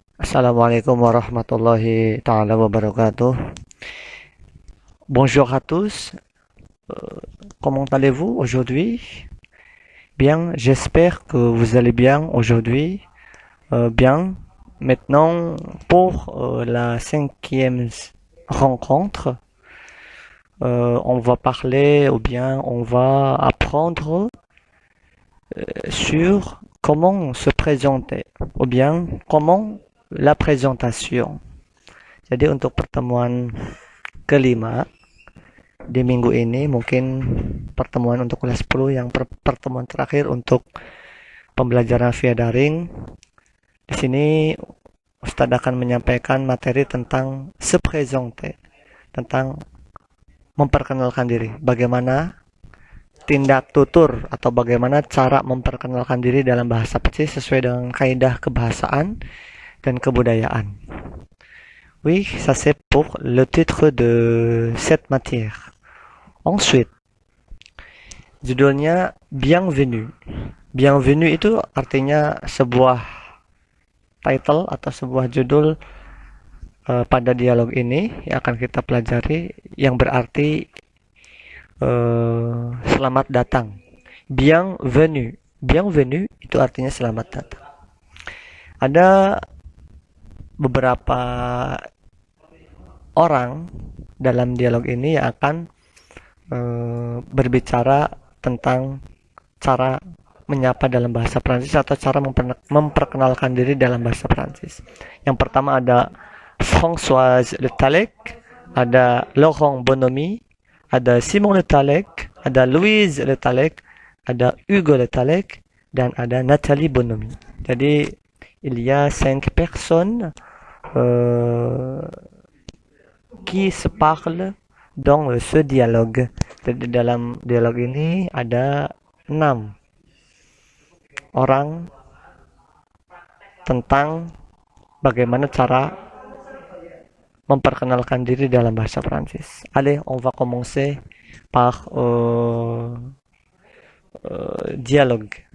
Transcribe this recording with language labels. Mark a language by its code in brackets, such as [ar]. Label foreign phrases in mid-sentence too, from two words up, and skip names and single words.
[ar] السلام عليكم ورحمة الله تعالى وبركاته. [fr] Bonjour à tous. Comment allez-vous aujourd'hui? Bien, j'espère que vous allez bien aujourd'hui. Bien. Maintenant, pour la 5e rencontre, on va parler ou bien on va apprendre sur comment se présenter ou bien comment la présentation. [id] Jadi untuk pertemuan kelima di minggu ini, mungkin pertemuan untuk kelas 10 yang pertemuan terakhir untuk pembelajaran via daring. Di sini Ustadz akan menyampaikan materi tentang [fr] se présenter, [id] tentang memperkenalkan diri, bagaimana tindak tutur atau bagaimana cara memperkenalkan diri dalam bahasa Prancis sesuai dengan kaidah kebahasaan dan kebudayaan. [fr] Oui, ça c'est pour le titre de cette matière. [id] Ensuite, judulnya Bienvenue. Bienvenue itu artinya sebuah title atau sebuah judul pada dialog ini yang akan kita pelajari, yang berarti selamat datang. [fr] Bienvenue. [id] Bienvenue itu artinya selamat datang. Ada beberapa orang dalam dialog ini yang akan berbicara tentang cara menyapa dalam bahasa Prancis atau cara memperkenalkan diri dalam bahasa Prancis. Yang pertama ada Françoise Le Tallec, ada Laurent Bonhomie, ada Simon Le Tallec, ada Louise Le Tallec, ada Hugo Le Tallec, dan ada Nathalie Bonhomie. [fr] Jadi il y a 5 personnes qui se parlent dans ce dialogue. [id] Jadi dalam dialog ini ada 6 orang tentang bagaimana cara memperkenalkan diri dalam bahasa Prancis. [fr] Allez, on va commencer par dialogue.